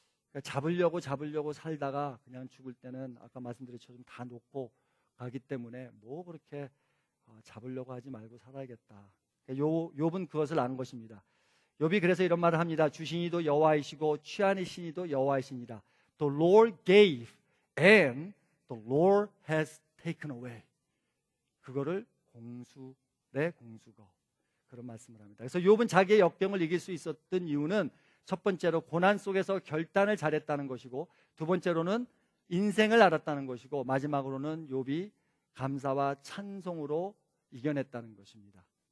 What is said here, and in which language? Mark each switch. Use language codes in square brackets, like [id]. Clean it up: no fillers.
[ko] 그러니까 잡으려고 살다가 그냥 죽을 때는 아까 말씀드렸처럼 다 놓고 가기 때문에 뭐 그렇게 잡으려고 하지 말고 살아야겠다. 욥은 그것을 안 것입니다. 욥이 그래서 이런 말을 합니다. 주신이도 여호와이시고 취하는 신이도 여호와이시니라. [en] The Lord gave and the Lord has taken away. [ko] 그거를 공수래 공수거, 그런 말씀을 합니다. 그래서 욥은 자기의 역경을 이길 수 있었던 이유는 첫 번째로 고난 속에서 결단을 잘했다는 것이고, 두 번째로는 인생을 알았다는 것이고, 마지막으로는 욥이 감사와 찬송으로 이겨냈다는 것입니다.